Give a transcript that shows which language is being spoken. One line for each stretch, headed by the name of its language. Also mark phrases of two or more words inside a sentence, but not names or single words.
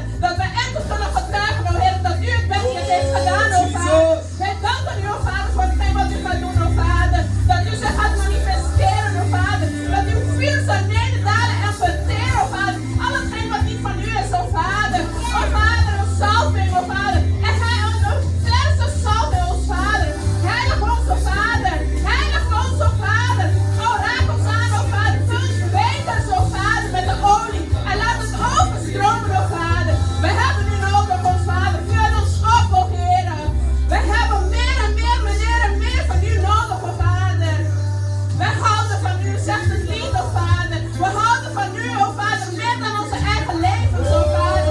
Dutch: Dat we enkel kunnen getuigen, oh Heer, dat u het bent die het heeft gedaan, oh Vader. Wij danken u, oh Vader, voor hetgeen wat u gaat doen, oh Vader. Dat u zich gaat manifesteren, oh Vader. Dat uw vuur zal nederdalen en verteren, oh Vader. Al hetgeen wat niet van u is, oh Vader. Oh Vader, een salving, oh Vader. En hij een verse salving, oh Vader. Heilig ons, oh Vader. Heilig ons, oh Vader. Oh, raak ons aan, oh Vader. Vul ons bekers, oh Vader, met de olie. En laat het overstromen, oh Vader. We hebben u nodig, oh Vader. Vul ons op, oh Heer. We hebben meer en meer van u nodig, oh Vader. We houden van u, zegt het lied, oh Vader. We houden van u, oh Vader, meer dan onze eigen levens, oh Vader.